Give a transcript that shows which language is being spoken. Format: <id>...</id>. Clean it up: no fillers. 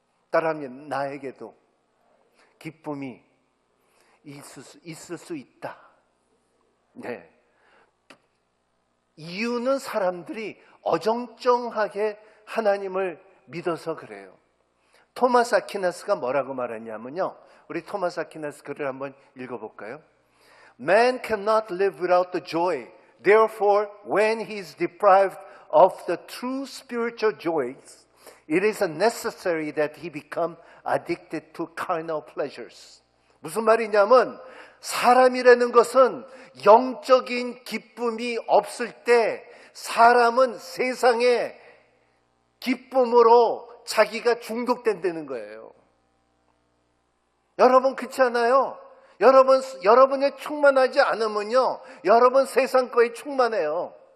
<ko>따라하면 나에게도 기쁨이 있을 수 있다. 네. 이유는 사람들이 어정쩡하게 하나님을 믿어서 그래요. 토마스 아퀴나스가 뭐라고 말했냐면요, 우리 토마스 아퀴나스 글을 한번 읽어볼까요?</ko> <en>Man cannot live without the joy. Therefore, when he is deprived of the true spiritual joys, it is necessary that he become addicted to carnal pleasures.</en> <ko>무슨 말이냐면, 사람이라는 것은 영적인 기쁨이 없을 때 사람은 세상의 기쁨으로 자기가 중독된다는 거예요. 여러분 그렇지 않아요? 여러분에 충만하지 않으면요, 여러분 세상 거에 충만해요.</ko>